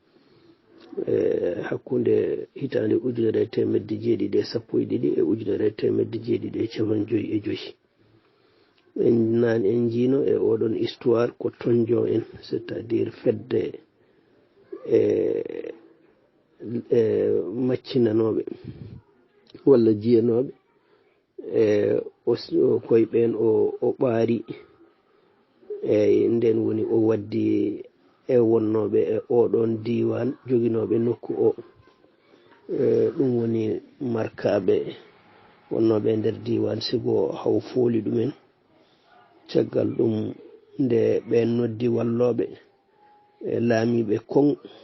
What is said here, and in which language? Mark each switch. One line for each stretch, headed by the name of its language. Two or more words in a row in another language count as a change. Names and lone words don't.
Fula: hakkunde hitande 1972 e 1975 en jiino e oɗon histoire ko tonjo en
French: c' est à dire
Fula: fedde maccinanoɓe walla jiyanoɓe koye ɓen o ɓaari e nden woni o waddi e wonnoɓe e oɗon diwan joguinoɓe nokku o ɗum woni markaɓe wonnoɓe nder diwan Ségou haw fooli ɗumen caggal ɗum nde ɓen noddi walloɓe laamiɓe kon